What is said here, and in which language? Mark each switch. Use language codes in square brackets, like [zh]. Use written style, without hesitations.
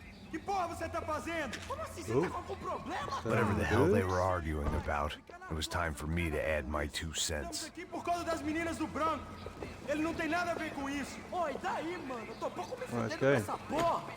[pt] Que porra você tá fazendo? Como assim você tá com algum problema? [en] Whatever the hell they were arguing about, it was time for me to add my 2 cents. [pt] Estamos aqui por causa das meninas do branco. Ele não tem nada a ver com isso. Oi, daí, mano? Eu tô pouco me fudendo com essa porra.